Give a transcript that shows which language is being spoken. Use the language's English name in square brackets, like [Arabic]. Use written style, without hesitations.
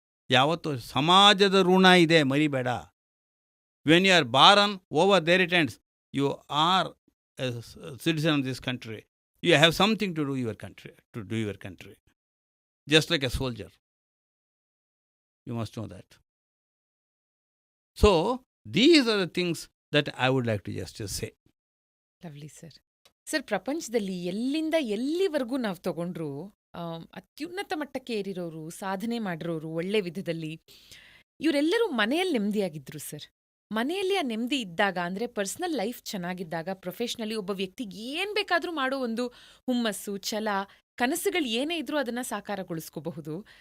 [Kannada] ಯಾವತ್ತೂ ಸಮಾಜದ ಋಣ ಇದೆ, ಮರಿಬೇಡ. [English] When you are born over there it ends. You are a citizen of this country. You have something to do your country, just like a soldier. You must know that. So, these are the things that I would like to just say. Lovely, sir. [Kannada] Sir, ಪ್ರಪಂಚದಲ್ಲಿ ಎಲ್ಲಿಂದ ಎಲ್ಲಿವರೆಗೂ ನಾವು ತಗೊಂಡ್ರು ಅತ್ಯುನ್ನತ ಮಟ್ಟಕ್ಕೆ ಏರಿರೋರು, ಸಾಧನೆ ಮಾಡಿರೋರು ಒಳ್ಳೆ ವಿಧದಲ್ಲಿ, ಇವರೆಲ್ಲರೂ ಮನೆಯಲ್ಲಿ ನೆಮ್ಮದಿಯಾಗಿದ್ರು ಸರ್. ಮನೆಯಲ್ಲಿ ಆ ನೆಮ್ಮದಿ ಇದ್ದಾಗ, ಅಂದರೆ ಪರ್ಸನಲ್ ಲೈಫ್ ಚೆನ್ನಾಗಿದ್ದಾಗ, ಪ್ರೊಫೆಷ್ನಲಿ ಒಬ್ಬ ವ್ಯಕ್ತಿಗೆ ಏನು ಬೇಕಾದರೂ ಮಾಡೋ ಒಂದು ಹುಮ್ಮಸ್ಸು, ಛಲ, ಕನಸುಗಳು ಏನೇ ಇದ್ರೂ ಅದನ್ನು ಸಾಕಾರಗೊಳಿಸ್ಕೋಬಹುದು.